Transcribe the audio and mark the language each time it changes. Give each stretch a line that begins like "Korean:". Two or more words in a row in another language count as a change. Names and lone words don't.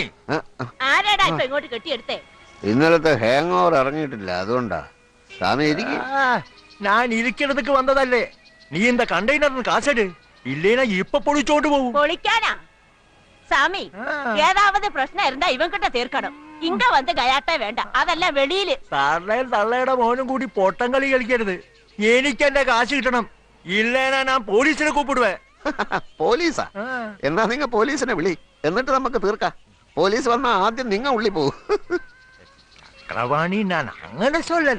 Malayalam: ആരാടാ ഇപ്പൊ ഇങ്ങോട്ട് കെട്ടിയെടുത്തേ? ഇന്നലത്തെ ഹാങ് ഓവർ ഇറങ്ങിയിട്ടില്ല, അതുകൊണ്ടാ. സ്വാമി ഇരിക്കും. ഞാൻ ഇരിക്കണതൊക്കെ വന്നതല്ലേ. നീ എന്താ കണ്ടെയ്നറിന് കാശട് ഇല്ലേനാ ഇപ്പൊ പൊളിച്ചോണ്ട് പോകും. പൊളിക്കാനാ?
Tamil: சாமி ஏதாவது பிரச்சனை இருந்தா இவன் கிட்ட தீர்க்கணும். இங்க வந்து கயாட்டே வேண்டாம், அதெல்லாம் வெளியில.
Malayalam: തള്ളയും തള്ളയുടെ മോനും കൂടി പൊട്ടം കളി കളിക്കരുത്. എനിക്ക് എന്റെ കാശ് കിട്ടണം, ഇല്ലേനാ ഞാൻ പോലീസിനെ കൂപ്പിടുവേ. പോലീസാ? എന്നാ നിങ്ങ പോലീസിനെ വിളി, എന്നിട്ട് നമുക്ക് തീർക്കാം. പോലീസ് വന്നാ ആദ്യം നിങ്ങ ഉള്ളി പോകും. ചക്രവാണി, ഞാൻ അങ്ങനെ സൊല്ലല്ലേ.